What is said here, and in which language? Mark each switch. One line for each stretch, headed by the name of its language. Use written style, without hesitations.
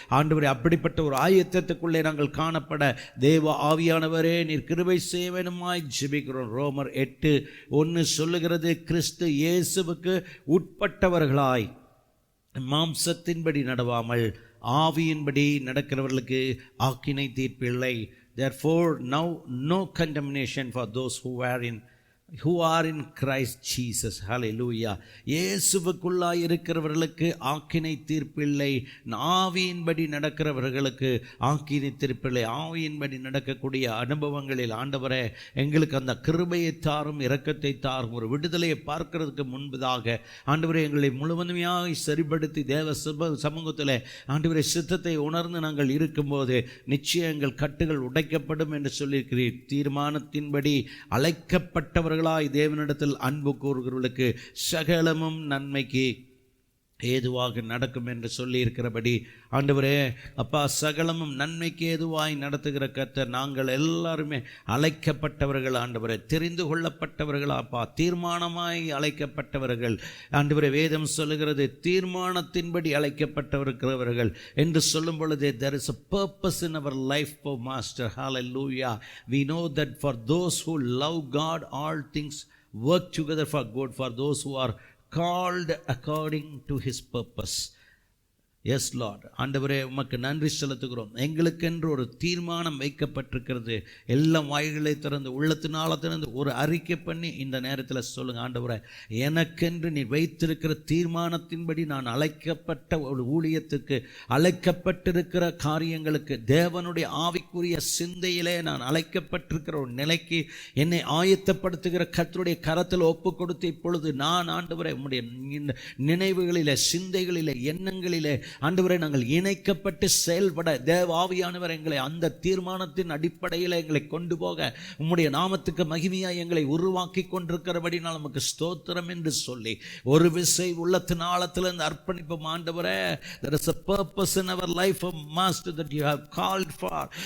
Tamil: ஆண்டவரை அப்படிப்பட்ட ஒரு ஆயத்தத்துக்குள்ளே நாங்கள் காணப்பட தேவ ஆவியானவரே நீர் கிருபை செய்வனுமாய் ஜெபிக்கிறோம். ரோமர் 8:1 சொல்லுகிறது, கிறிஸ்து இயேசுவுக்கு உட்பட்டவர்களாய் மாம்சத்தின்படி நடவாமல் ஆவியின்படி நடக்கிறவர்களுக்கு ஆக்கினை தீர்ப்பில்லை.
English: Therefore now no condemnation for those who are in Christ Jesus. Hallelujah.
Tamil: இயேசுவுக்குள்ளாய் இருக்கிறவர்களுக்கு ஆக்கினை தீர்ப்பில்லை. ஆவியின்படி நடக்கிறவர்களுக்கு ஆக்கினை தீர்ப்பில்லை. ஆவியின்படி நடக்கக்கூடிய அனுபவங்களில் ஆண்டவரே எங்களுக்கு அந்த கிருபையை தாரும், இரக்கத்தை தாரும். ஒரு விடுதலையை பார்க்கிறதுக்கு முன்பதாக ஆண்டவரே எங்களை முழுவதுமையாக சரிப்படுத்தி தேவ சமூகத்தில் ஆண்டவரே சித்தத்தை உணர்ந்து நாங்கள் இருக்கும்போது நிச்சயம் எங்கள் கட்டுகள் உடைக்கப்படும் என்று சொல்லியிருக்கிறீர். தீர்மானத்தின்படி அழைக்கப்பட்டவர்கள் தேவனிடத்தில் அன்பு கூறுகிறவர்களுக்கு சகலமும் நன்மைக்கு ஏதுவாக நடக்கும் என்று சொல்லி இருக்கிறபடி ஆண்டவரே அப்பா, சகலமும் நன்மைக்கு ஏதுவாய் நடத்துகிற கர்த்தர், நாங்கள் எல்லாருமே அழைக்கப்பட்டவர்கள் ஆண்டவரே, தெரிந்து கொள்ளப்பட்டவர்கள் அப்பா, தீர்மானமாய் அழைக்கப்பட்டவர்கள் ஆண்டவரே. வேதம் சொல்லுகிறது தீர்மானத்தின்படி அழைக்கப்பட்டவர்கள் என்று சொல்லும் பொழுது
English: there is a purpose in our life, oh Master. Hallelujah. We know that for those who love God all things work together for good for those who are called according to his purpose. Yes Lord.
Tamil: ஆண்டவரே உமக்கு நன்றி செலுத்துகிறோம். எங்களுக்கென்று ஒரு தீர்மானம் வைக்கப்பட்டிருக்கிறது. எல்லாம் வாய்களை திறந்து உள்ளத்தினால திறந்து ஒரு அறிக்கை பண்ணி இந்த நேரத்தில் சொல்லுங்கள், ஆண்டவரே எனக்கென்று நீ வைத்திருக்கிற தீர்மானத்தின்படி நான் அழைக்கப்பட்ட ஒரு ஊழியத்துக்கு, அழைக்கப்பட்டிருக்கிற காரியங்களுக்கு, தேவனுடைய ஆவிக்குரிய சிந்தையிலே நான் அழைக்கப்பட்டிருக்கிற ஒரு நிலைக்கு என்னை ஆயத்தப்படுத்துகிற கர்த்தருடைய கரத்தில் ஒப்பு கொடுத்து இப்பொழுது நான் ஆண்டவரே உம்முடைய நினைவுகளிலே, சிந்தைகளிலே, எண்ணங்களிலே ஆண்டவரே நாங்கள் இணைக்கப்பட்டு செயல்பட தேவ ஆவியானவர் எங்களை அந்த தீர்மானத்தின் அடிப்படையில் எங்களை கொண்டு போக உம்முடைய நாமத்துக்கு மகிமையாய் எங்களை உருவாக்கி கொண்டிருக்கிறபடினால் நமக்கு ஸ்தோத்திரம் என்று சொல்லி ஒரு விசை உள்ளத்தின் ஆழத்திலிருந்து அர்ப்பணிப்போம். ஆண்டவரே,
English: there is a purpose in our life, oh Master, that you have called for.